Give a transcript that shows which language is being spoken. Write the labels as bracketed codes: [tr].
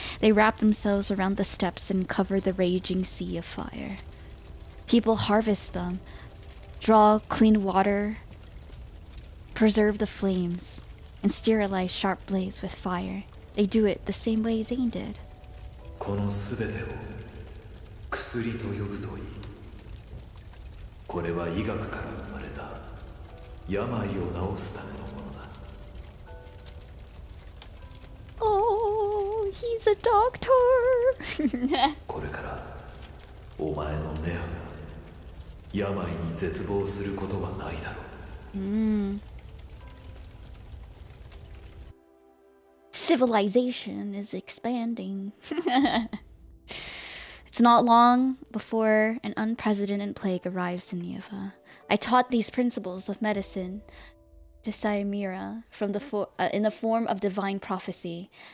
[en] They wrap themselves around the steps and cover the raging sea of fire. People harvest them, draw clean water, preserve the flames, and sterilize sharp blades with fire. They do it the same way Zayne did. [ja] このすべてを薬と呼ぶといい。これは医学から生まれた病を治すためのものだ。 [en] Oh, he's a doctor. [ja] これからお前のネアが病に絶望することはないだろう。 [en] Civilization is expanding. It's not long before an unprecedented plague arrives in Nieva. I taught these principles of medicine to 𝐻𝒶𝓈𝒽𝓶𝓉𝒶𝑔𝓈 in the form of divine prophecy.